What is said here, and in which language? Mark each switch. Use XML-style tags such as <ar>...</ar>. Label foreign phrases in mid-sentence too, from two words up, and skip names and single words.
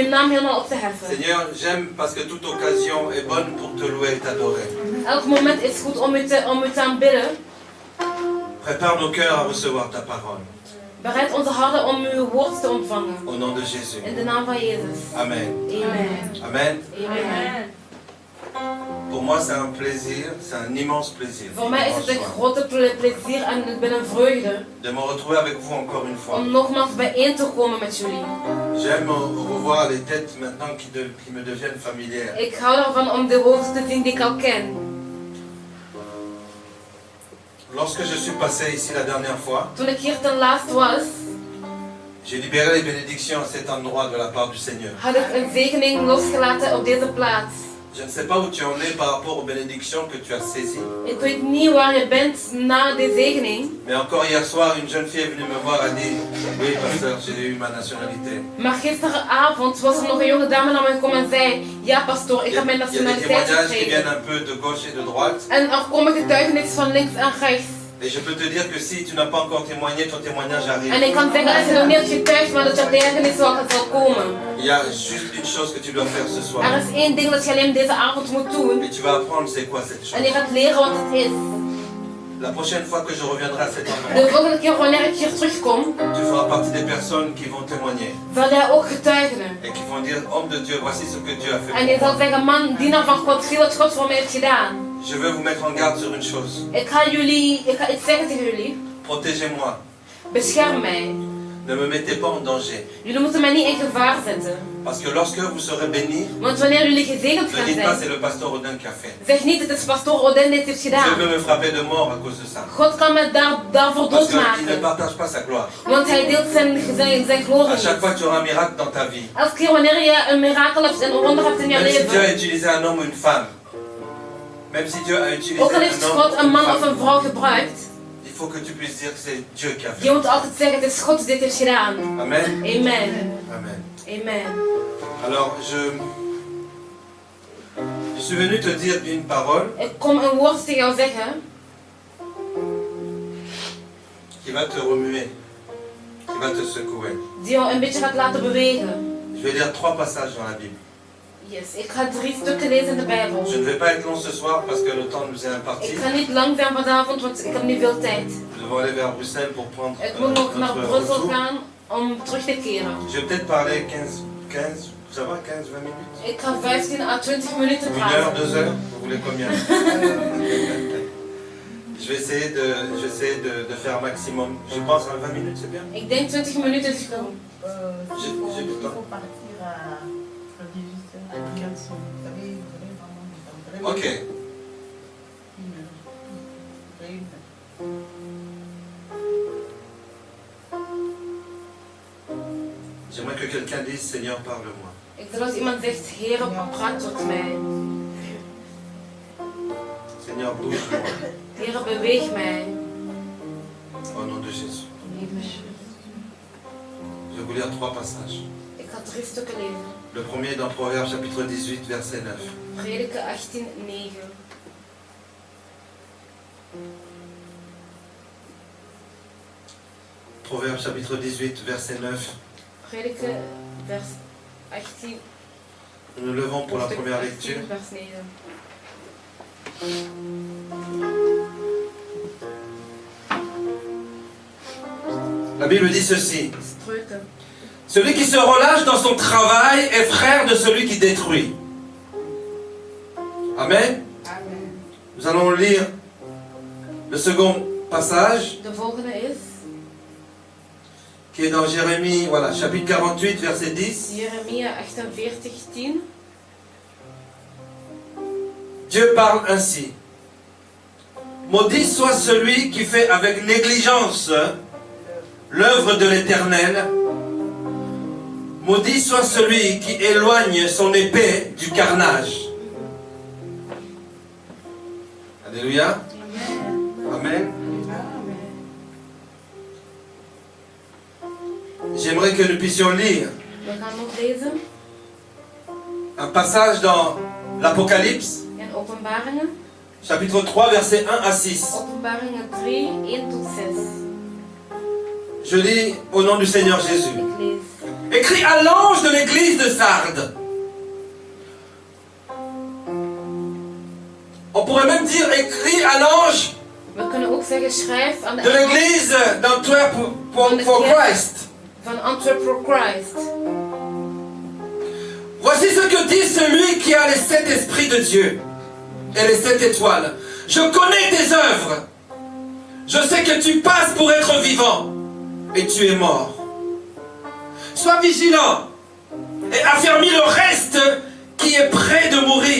<nl>helemaal op te heffen.</nl> <fr>Seigneur, j'aime parce que toute occasion est bonne pour te louer et t'adorer.</fr> <nl>Elk moment is goed om u te aanbidden.</nl> <fr>Prépare nos cœurs à recevoir ta parole.</fr> <nl>Bereid onze harten om uw woord te ontvangen.</nl> <fr>Au nom de Jésus.</fr> <nl>In de naam van Jezus. Amen. Amen. Amen. Amen.</nl> <fr>Pour moi, c'est un plaisir, c'est un immense plaisir.</fr> <nl>Voor mij is het een grote plezier en ik ben een vreugde</nl> <fr>De me retrouver avec vous encore une fois.</fr> <nl>om nogmaals bijeen te komen met jullie.</nl> <fr>J'aime revoir les têtes maintenant qui me deviennent familières.</fr> <nl>Ik hou ervan om de hoofden te zien die ik al ken.</nl> <fr>Lorsque je suis passé ici la dernière fois,</fr> <nl>Toen ik hier ten laatst was,</nl> <fr>j'ai libéré les bénédictions à cet endroit de la part du Seigneur.</fr> <nl>had ik een zegening losgelaten op deze plaats.</nl> <fr>Je ne sais pas où tu en es par rapport aux bénédictions que tu as saisies.</fr> <nl>Ik weet niet waar je bent na de zegening.</nl> <fr>Mais encore hier soir, une jeune fille est venue me voir et a dit: oui, pasteur, j'ai eu ma nationalité.</fr> <nl>Maar gisteravond was er nog een jonge dame naar mij gekomen en zei: ja pastoor, ik heb mijn</nl> <fr>Il y a des</fr> <nl>nationaliteit</nl> <fr>témoignages qui</fr> <nl>gekregen.</nl> <fr>viennent un peu de gauche et de droite.</fr> <nl>En er komen getuigenissen van links en rechts.</nl> <fr>Et je peux te dire que si tu n'as pas encore témoigné, ton témoignage</fr> <nl>En</nl> <fr>arrive.</fr> <nl>ik kan zeggen, als je nog niet getuigt, maar dat je getuigenis zal komen.</nl> <fr>Il y a juste une chose que tu dois faire ce soir.</fr> <nl>Er is één ding dat je alleen deze avond moet doen.</nl> <fr>Et tu vas apprendre c'est quoi cette</fr> <nl>En je</nl> <fr>chose.</fr> <nl>gaat leren wat het is.</nl> <fr>La prochaine fois que je reviendrai à cet</fr> <nl>De</nl> <fr>endroit,</fr> <nl>volgende keer wanneer ik hier terugkom,</nl> <fr>tu feras partie des personnes qui vont témoigner.</fr> <nl>zal jij ook getuigen.</nl> <fr>Et qui vont dire: homme de Dieu, voici ce que Dieu a fait.</fr> <nl>En je zal zeggen, man, dienaar van God, zie wat God voor mij heeft gedaan.</nl> <fr>Je veux vous mettre en garde sur une chose.</fr> <nl>Ik ga iets zeggen tegen jullie.</nl> <fr>Protégez-moi.</fr> <nl>Bescherm mij.</nl> <fr>Ne me mettez pas en danger.</fr> <nl>Jullie moeten mij niet in gevaar zetten.</nl> <fr>Parce que lorsque vous serez bénis,</fr> <nl>Want wanneer jullie gezegend</nl> <fr>ne</fr> <nl>gaan</nl> <fr>dites pas c'est</fr> <nl>zijn,</nl> <fr>le pasteur Odin qui a fait.</fr> <nl>zeg niet, het is pastoor Odin dit heeft</nl> <fr>Dieu</fr> <nl>gedaan.</nl> <fr>peut me frapper de mort à cause de ça.</fr> <nl>God kan me daarvoor</nl> <fr>Parce qu'il ne</fr> <nl>doodmaken.</nl> <fr>partage pas sa gloire.</fr> <nl>Want hij deelt zijn glorie</nl> <fr>À chaque</fr> <nl>niet.</nl> <fr>fois tu auras un miracle dans ta vie.</fr> <nl>Elke keer wanneer je een mirakel hebt en een wonder hebt in je</nl> <fr>Même si Dieu a</fr> <nl>leven,</nl> <fr>utilisé un homme ou une femme. Même si Dieu a utilisé</fr> <nl>ook al heeft</nl> <fr>un</fr> <nl>God</nl> <fr>homme</fr> <nl>een</nl> <fr>ou</fr> <nl>man</nl> <fr>une</fr> <nl>of een</nl> <fr>femme,</fr> <nl>vrouw gebruikt,</nl> <fr>il faut que tu puisses dire que c'est Dieu qui a</fr> <nl>je</nl> <fr>fait.</fr> <nl>moet altijd zeggen, het is God die dit heeft gedaan. Amen. Amen. Amen. Amen.</nl> <fr>Alors je suis venu te dire une parole</fr> <nl>Ik kom een woord tegen jou zeggen,</nl> <fr>qui va te remuer, qui va te secouer.</fr> <nl>die jou een beetje gaat laten bewegen.</nl> <fr>Je vais lire 3 passages dans la Bible.</fr> <nl>Yes, ik ga 3 stukken lezen in de Bijbel.</nl> <fr>Je ne vais pas être long ce soir parce que le temps nous est imparti.</fr> <nl>Ik ga niet lang zijn vanavond, want ik heb niet veel tijd.</nl> <fr>Nous devons aller vers Bruxelles pour prendre</fr> <nl>Ik moet nog naar</nl> <fr>notre</fr> <nl>Brussel</nl> <fr>retour.</fr> <nl>gaan om terug te keren.</nl> <fr>Je vais peut-être parler 15, ça va, 15, 20 minutes?</fr> <nl>Ik ga 15 à 20 minuten</nl> <fr>1 heure,</fr> <nl>praten.</nl> <fr>2 heures? Vous voulez combien? Je vais essayer de faire un maximum. Je pense à 20 minutes, c'est bien?</fr> <nl>Ik denk 20 minuten is goed.</nl> <fr>J'ai du temps. faut partir à 18h à 15h. Vous avez vraiment du temps. Vraiment Ok. une heure. Après une heure. J'aimerais que quelqu'un dise: Seigneur, parle-moi.</fr> <nl>Ik wil als iemand zegt, Heer, praat tot mij.</nl> <fr>Seigneur, bouge-moi.</fr> <nl>Heer, beweeg mij.</nl> <fr>Au nom de Jésus. Je vais vous lire 3 passages.</fr> <nl>Ik ga 3 stukken lezen.</nl> <fr>Le premier est dans Proverbes chapitre 18, verset 9.</fr> <nl>Prediker 18, 9.</nl> <fr>Proverbes chapitre 18, verset 9.</fr> <nl>Prediker vers 18.</nl> <fr>Nous nous levons pour la</fr> <nl>hoofdstuk</nl> <fr>première 18, lecture.</fr> <nl>vers 9.</nl> <fr>La Bible dit ceci:</fr> <nl>Spreuken.</nl> <fr>celui qui se relâche dans son travail est frère de celui qui détruit. Amen. Amen. Nous allons lire le second passage</fr> <nl>De volgende is</nl> <fr>qui est dans Jérémie, voilà, chapitre 48, verset 10.</fr> <nl>Jeremia 48, 10.</nl> <fr>Dieu parle ainsi: maudit soit celui qui fait avec négligence l'œuvre de l'Éternel. Maudit soit celui qui éloigne son épée du carnage. Alléluia. Amen. J'aimerais que nous puissions lire</fr> <nl>We gaan nog lezen</nl> <fr>un passage dans l'Apocalypse,</fr> <nl>in Openbaringen.</nl> <fr>chapitre 3, versets 1 à 6.</fr> <nl>Openbaringen 3, 1 tot 6.</nl> <fr>Je lis au nom du Seigneur Jésus.</fr> <nl>Ik lees.</nl> <fr>Écrit à l'ange de l'église de Sardes. On pourrait même dire écrit à l'ange</fr> <nl>We kunnen ook zeggen, schrijf aan de</nl> <fr>de</fr> <nl>engel</nl> <fr>l'église d'Antwerp for Christ.</fr> <nl>van Antwerp for Christ.</nl> <fr>Voici ce que dit celui qui a les 7 esprits de Dieu et les 7 étoiles. Je connais tes œuvres. Je sais que tu passes pour être vivant et tu es mort. Sois vigilant et affermis le reste qui est prêt de mourir.</fr>